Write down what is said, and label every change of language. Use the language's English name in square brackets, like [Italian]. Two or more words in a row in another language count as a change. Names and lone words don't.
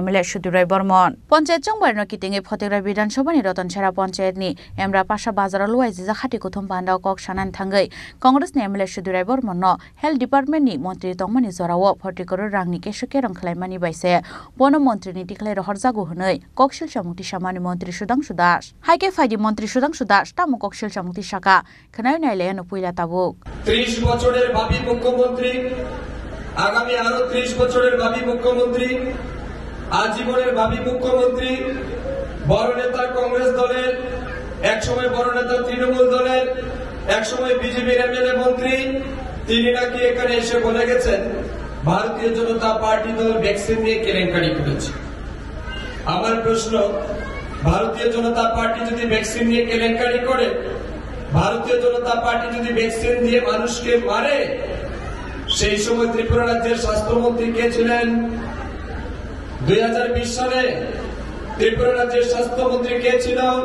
[Kok Borok] MLA Sudirai Bormon Panchayat Chongbar no kitinge Photegra Bidhan Sabha ni Ratanchara Panchayat ni Emra Pasha Bazar luai jija khati kuthum banda kok sanan thangai Congress ni MLA Sudirai Bormon no Health Department ni Montri tongmani zorawo 40 crore rangni kesuke rang khlaimani baise bono Montri ni tiklai rohorjago hunai koksil samungti samani Montri Sudangsu Das haike faidi Montri Sudangsu Das tamu koksil samungti saka Khanai naile puila tabuk [Bangla] 30 বছরের ভাবি মুখ্যমন্ত্রী আগামী আরো 30 বছরের ভাবি মুখ্যমন্ত্রী আজীবনের ভাবি মুখ্যমন্ত্রী বড় নেতা কংগ্রেস দলের একসময় বড় নেতা তৃণমূল দলের একসময় বিজেপির এমএলএ মন্ত্রী তিনি নাকি এখানে এসে বলে গেছেন ভারতীয় জনতা পার্টি দল ভ্যাকসিন নিয়ে কেলেঙ্কারি করেছে আমার প্রশ্ন ভারতীয় জনতা পার্টি যদি ভ্যাকসিন নিয়ে কেলেঙ্কারি করে ভারতীয় জনতা পার্টি যদি ভ্যাকসিন দিয়ে মানুষকে মারে সেই সময় ত্রিপুরা রাজ্যের স্বাস্থ্যমন্ত্রী কে ছিলেন 2020 সালে ত্রিপুরা রাজ্যের স্বাস্থ্যমন্ত্রী কে ছিল